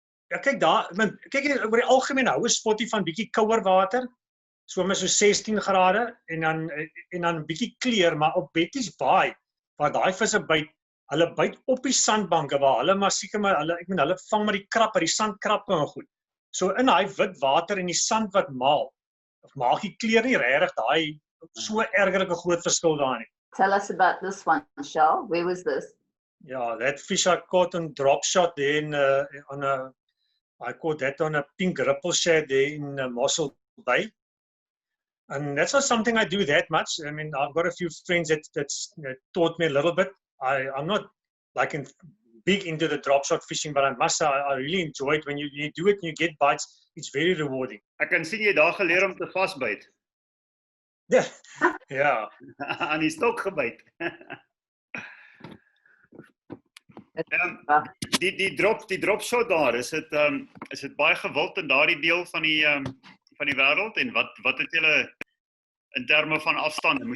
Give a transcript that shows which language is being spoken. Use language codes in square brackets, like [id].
[af] Ja, kyk daar, kyk oor die algemeen hou 'n spotty van bietjie kouer water, so 16 grade en dan bietjie kleur, maar op Betty's Baai waar daai visse byt, hulle byt op die sandbanke waar hulle maar seker maar hulle vang maar die krappe, die sandkrappe en goed. So in daai wit water en die sand wat maak die kleur nie regtig daai so ergerlike groot verskil daar nie. [en] Tell us about this one, Charl. Where was this? Yeah, that fish I caught on drop shot there I caught that on a pink ripple shad there in Mossel Bay. And that's not something I do that much. I mean, I've got a few friends that taught me a little bit. I'm not like big into the drop shot fishing, but I must say I really enjoy it when you do it and you get bites. It's very rewarding. [af] Ek kan sien jy daar geleer om te vasbyt. Ja. Aan die stok gebyt. Die drop shot daar, is dit baie gewild in daardie deel van die wêreld en wat het julle in terme van afstande?